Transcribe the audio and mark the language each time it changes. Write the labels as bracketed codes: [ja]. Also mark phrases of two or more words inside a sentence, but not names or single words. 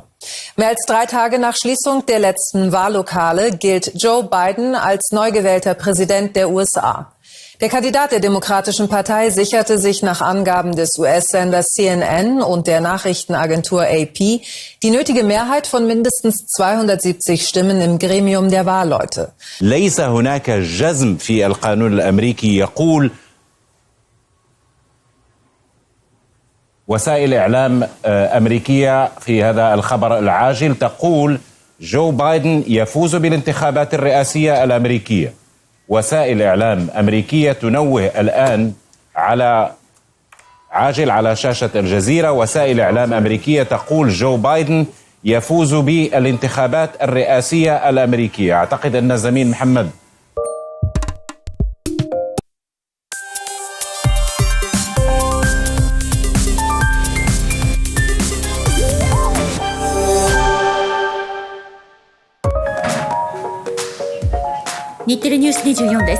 [de] Mehr als 3 Tage nach Schließung der letzten Wahllokale gilt Joe Biden als neu gewählter Präsident der USA. Der Kandidat der Demokratischen Partei sicherte sich nach Angaben des US-Senders CNN und der Nachrichtenagentur AP die nötige Mehrheit von mindestens 270 Stimmen im Gremium der Wahlleute. [ar] ليس هناك جزم في القانون الأمريكي يقول وسائل إعلام أمريكية في هذا الخبر العاجل تقول جو بايدن يفوز بالانتخابات الرئاسية الأمريكية. وسائل إعلام أمريكية تنوه الآن على عاجل على شاشة الجزيرة. وسائل إعلام أمريكية تقول جو بايدن يفوز بالانتخابات الرئاسية الأمريكية. أعتقد أن الزميل محمد [ja] 日テレニュース24です。